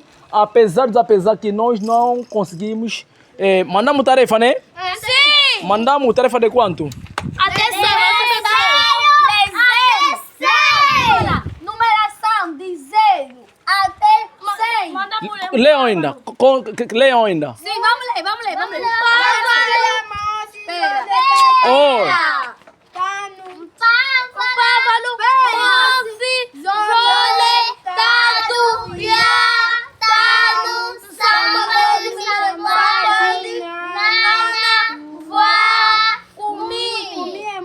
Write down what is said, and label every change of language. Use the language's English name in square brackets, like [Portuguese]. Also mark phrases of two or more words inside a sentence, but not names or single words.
[Portuguese] Apesar que nós não conseguimos, mandamos tarefa, né? Sim! Mandamos tarefa de quanto? Até 100. Numeração de 0 até 100. Leiam ainda. Leiam ainda. Sim, vamos ler. Oh. [Kongo] Pávalo, Bofi, Zole, Tatu, Ya, Tanu, Sambali, Nana, Vá, Kumi,